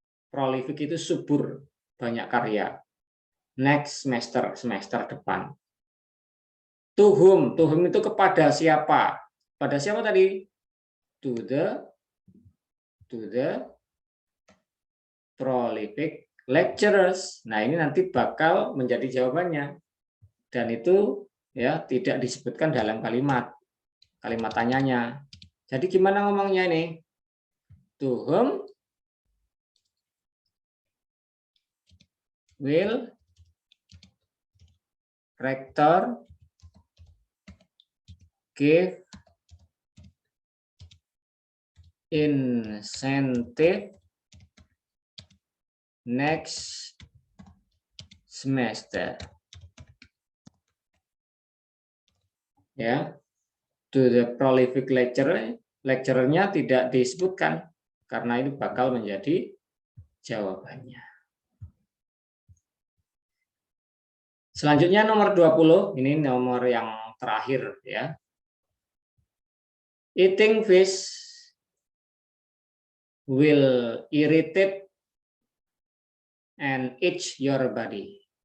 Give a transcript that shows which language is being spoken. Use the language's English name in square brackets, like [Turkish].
[Indonesian] Prolific itu subur, banyak karya. [English] Next semester [Indonesian] depan. [English] To whom [Indonesian] itu kepada siapa? Pada siapa tadi? [English] To the prolific lecturers. [Indonesian] Nah, ini nanti bakal menjadi jawabannya. Dan itu ya tidak disebutkan dalam kalimat tanyanya. Jadi gimana ngomongnya ini? [English] To whom will rector give incentive next semester? [Indonesian] Ya, [English] to the prolific lecturer- [Indonesian] nya tidak disebutkan karena itu bakal menjadi jawabannya. Selanjutnya nomor 20, ini nomor yang terakhir ya. [English] Eating fish will irritate and itch your body.